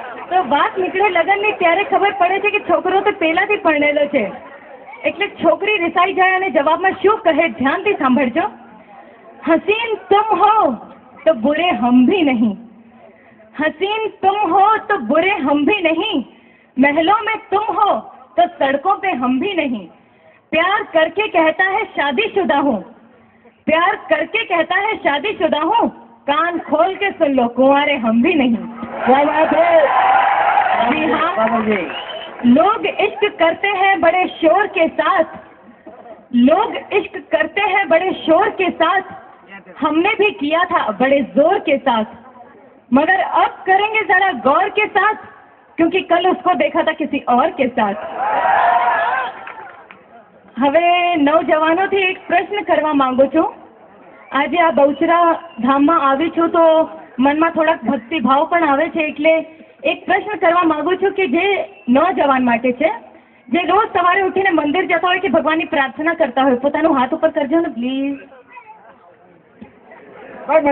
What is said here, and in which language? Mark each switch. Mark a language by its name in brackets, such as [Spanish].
[Gujarati] તો વાત નીકળે લગ્નની ત્યારે ખબર પડે છે કે છોકરો તો પહેલાથી પરણેલો છે. એટલે છોકરી રિસાઈ જાય અને જવાબમાં શું કહે ધ્યાનથી સાંભળજો. [Hindi] હસીન તુમ હો તો બુરે હમ ભી નહીં, हसीन तुम हो तो बुरे हम भी नहीं, महलों में तुम हो तो सड़कों पे हम भी नहीं, प्यार करके कहता है शादीशुदा हूँ, प्यार करके कहता है शादीशुदा हूँ, कान खोल के सुन लो कुंवारे हम भी नहीं. क्या बात है? जी हाँ, बाबा जी. लोग इश्क करते हैं बड़े शोर के साथ, लोग इश्क करते हैं बड़े शोर के साथ, हमने भी किया था बड़े जोर के साथ, मगर अब करेंगे जरा गौर के साथ, क्योंकि कल उसको देखा था किसी और के साथ. [Gujarati] હવે નવજવાનોથી એક પ્રશ્ન કરવા માંગુ છું. આજે આ બહુચરા ધામમાં આવી છું તો મનમાં થોડાક ભક્તિભાવ પણ આવે છે, એટલે એક પ્રશ્ન કરવા માંગુ છું કે જે નવજવાન માટે છે, જે રોજ સવારે ઉઠીને મંદિર જતા હોય કે ભગવાનની પ્રાર્થના કરતા હોય, પોતાનું હાથ ઉપર કરજો ને પ્લીઝ.